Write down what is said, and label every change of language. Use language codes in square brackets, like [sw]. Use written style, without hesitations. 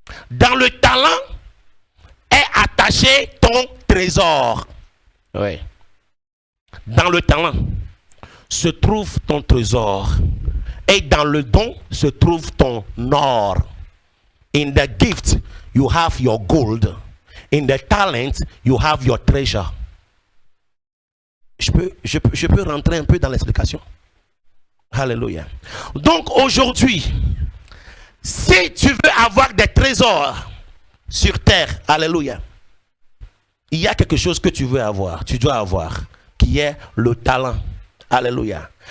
[fr] Dans le talent est attaché ton trésor. Oui. Dans le talent se trouve ton trésor. Et dans le don se trouve ton or. [en] In the gift, you have your gold. In the talent, you have your treasure. [fr] Je peux rentrer un peu dans l'explication. Alléluia. Donc aujourd'hui, si tu veux avoir des trésors sur terre, alléluia, il y a quelque chose que tu veux avoir, tu dois avoir, qui est le talent. Alléluia.